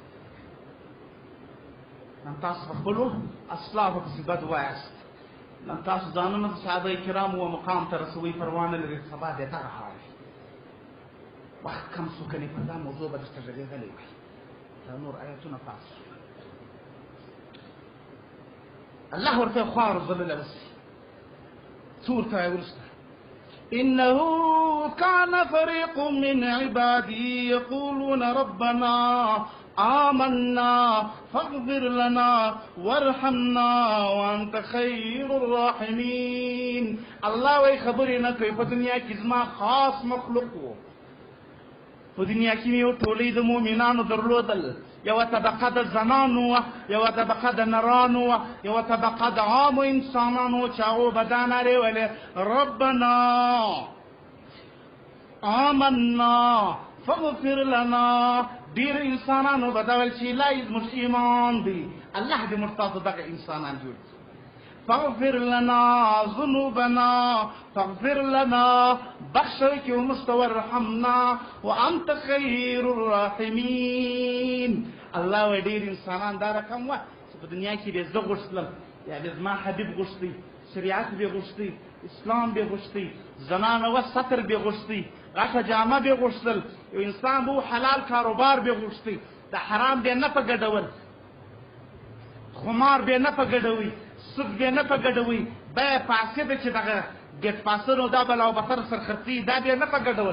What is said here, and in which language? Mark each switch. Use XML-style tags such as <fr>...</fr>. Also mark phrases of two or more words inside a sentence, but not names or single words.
<ps>نن تاسو په خپلو اسلافو پسې بد وایاست، نن تاسو ځانونه د صحابه کرامو و مقام ته رسوئ، پروا نه لري سبا د دغه حال وي. وخت کم شو کنې پر دا موضوع به درته غږېدلی وای. دا نور آیتونه پاس شو، الله ورته خوار ذلله وسي. څو ورته وایي وروسته؟</ps> <ar>إنه كان فريق من عبادي يقولون ربنا آمنا فاغفر لنا وارحمنا وأنت خير الراحمين.</ar> <ps>الله وی خبرې نه کوي، په دنیا کې زما خاص مخلوق و، په دنیا کې مې یو ټولۍ د مؤمنانو درلودل، یوه طبقه د زنانو وه، یوه طبقه د نرانو وه، یوه طبقه د عامو انسانانو چې هغو به دا نارې ویلې</ps> <ar>ربنا آمنا فاغفر لنا.</ar> <ps>ډېر انسانانو به دا ویل چې الهي زموږ ایمان دی، الله دې موږ تاسو دغه انسانان جوړ کړي.</ps> <ar>فاغفر لنا ذنوبنا فاغفر لنا</ar> <ps>بخشوي کې موږ ته</ps> <ar>وارحمنا وانت خیر الراحمین.</ar> <ps>الله وایي ډېر انسانان دا رقم وه چې په دنیا کې به زه غوښتلم، یا به زما حبیب غوښتی، شریعت به غوښتی، اسلام به غوښتی، زنانه و ستر به غوښتی، غټه جامه به غوښتل، یو انسان به حلال کاروبار به غوښتی، د حرام به نه په ګډول، خمار به نه په ګډوي، سود به نه په ګډوي، بیه فاسده چې دغه ګټ پاسنو دا بلا او بتر سرخرڅي دا به نه په ګډول.</ps>